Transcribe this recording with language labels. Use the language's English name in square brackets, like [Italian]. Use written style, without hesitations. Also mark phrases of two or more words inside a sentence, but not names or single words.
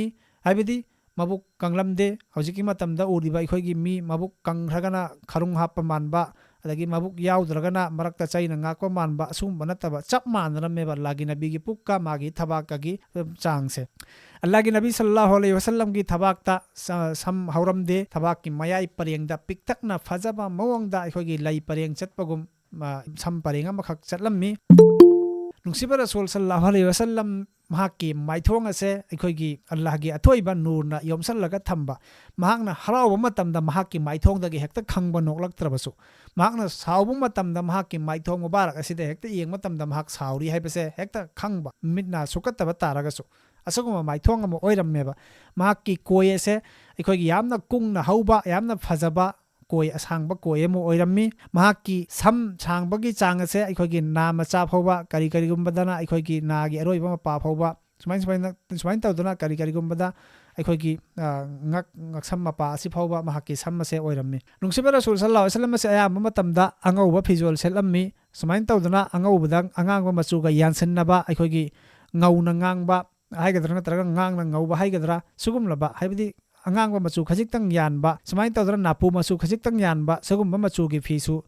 [Manipuri] habidi mabuk kanglamde hojiki matamda uriba aikogi mi mabuk kangragana kharung happa manba adagi mabuk yaudragana marakta chaina ngakpa manba asumba nataba chap manrameba lagi nabi gi pukka magi thabakka gi changse Allah gi nabi [Arabic] صلى الله عليه وسلم [Manipuri] gi thabakta sam hauramde thabakki mayai parengda piktakna phajaba mawangda aikogi lai pareng chatpagum sam parenga makhak chatlammi nungsiba rasul [Arabic] صلى الله عليه وسلم [Manipuri] mahakki maithong ase aikoigi Allah gi athoiba nurna yomsallaga thamba mahakna harawa matamda mahakki maithong dagi hekta khangba noklaktrabasu mahakna saubu matamda mahakki maithong mubarak asida hekta yeng matamda mahak sauri haibase hekta khangba mitna sukattaba taragasu asaguma maithong amo oirammeba mahakki koi ase aikoigi yamna kungna hauba yamna phajaba koi asangba koi amo oirammi mahakki sam changbagi chang ase aikoigi na macha phauba kari gumbadana aikoigi na gi aroiba ma pa phauba sumain tawduna kari gumbada aikoigi ngaksam ma pa asi phauba mahakki sam ase oirammi nungsiba rasul [Arabic] صلى الله عليه وسلم [Manipuri] ase ayamba matamda angauba phijol selammi sumain tawduna angaubadang angangba machuga yansannaba aikoigi ngauna ngangba haigadra natraga ngangna ngauba haigadra sugumlaba haibidi angangba machu khajiktang yanba sumain tawdra napu machu khajiktang yanba sagumba machu gi phisu